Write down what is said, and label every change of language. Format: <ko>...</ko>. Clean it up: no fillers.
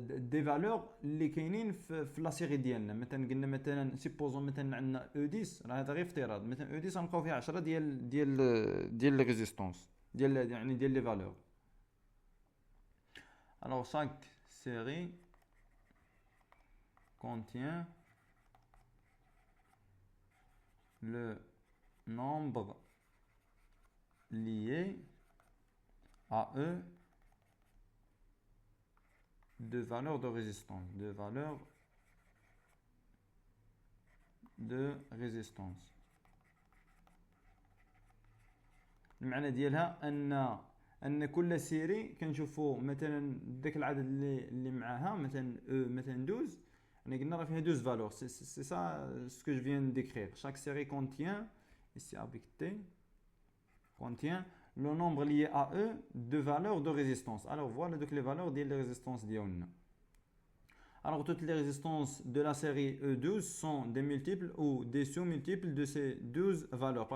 <ar>دي فالور اللي كاينين في لا سيري ديالنا. مثلا قلنا مثلا سيبوزون مثلا عندنا او 10، راه هذا غير افتراض، مثلا او 10 غنلقاو فيها 10 ديال لي ريزيستونس ديال يعني ديال لي فالور.</ar> <fr>alors chaque série contient le nombre lié à E de valeurs de résistance, de résistance.</fr> <ar>المعنى ديالها ان كل سيري كنشوفوا مثلا داك العدد اللي معاها مثلا مثلا 12، يعني قلنا راه فيها 12 فالور.</ar> <fr>سي ça ce que je viens de décrire. Chaque série contient ici avec T contient le nombre lié à E de valeurs de résistance. Alors voilà donc les valeurs des résistances ديالنا. Alors toutes les résistances de la série E12 sont des multiples ou des sous-multiples de ces 12 valeurs.</fr>